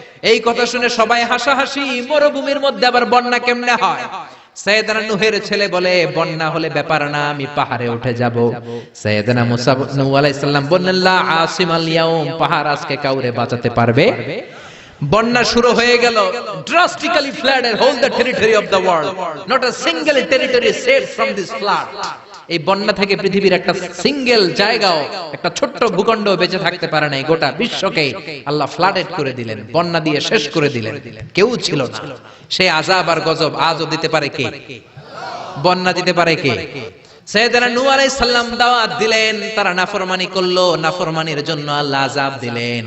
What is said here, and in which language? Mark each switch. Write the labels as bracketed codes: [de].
[bn] এই কথা শুনে সবাই হাসাহাসি। মরুভূমির মধ্যে আবার বন্যা কেমনে হয়? সাইয়েদনা নূহের ছেলে বলে, বন্যা হলে ব্যাপার না, আমি পাহাড়ে উঠে যাব। সাইয়েদনা মুসা নূহ আলাইহিস সালাম বললেন, [ar] লা আসিমাল ইয়াউম, [bn] পাহাড় আজকে কাউরে বাঁচাতে পারবে? বন্যা শুরু হয়ে গেল। [en] drastically flooded whole the territory of the world, not a single territory saved from this flood. [bn] এই বন্যা থেকে পৃথিবীর একটা সিঙ্গেল জায়গাও, একটা ছোট্ট ভূখণ্ড বেঁচে থাকতে পারে নাই। গোটা বিশ্বকে আল্লাহ ফ্লাডেড করে দিলেন, বন্যা দিয়ে শেষ করে দিলেন। কেউ ছিল না। সেই আযাব আর গজব আজও দিতে পারে কে? বন্যা দিতে পারে কে? সাইয়েদনা নূহ আলাইহিস সালাম দাওয়াত দিলেন, তারা নাফরমানি করলো, নাফরমানির জন্য আল্লাহ আযাব দিলেন।